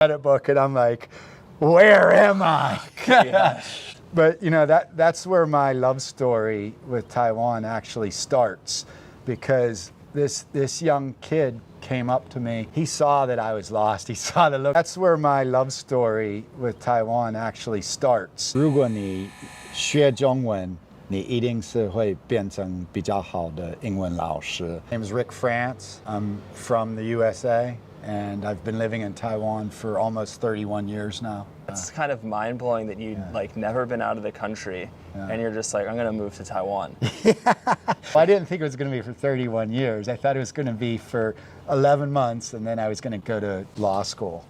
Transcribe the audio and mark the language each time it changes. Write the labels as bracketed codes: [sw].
[en] credit book, and I'm like, where am I? But you know, that's where my love story with Taiwan actually starts, because this young kid came up to me. He saw that I was lost. He saw the look. That's where my love story with Taiwan actually starts. [zh] 如果你学中文，你一定是会变成比较好的英文老师。 [en] My name is Rick France. I'm from the USA, and I've been living in Taiwan for almost 31 years now. It's kind of mind-blowing that you'd like never been out of the country, and you're just like, I'm gonna move to Taiwan. Well, I didn't think it was gonna be for 31 years. I thought it was gonna be for 11 months, and then I was gonna go to law school.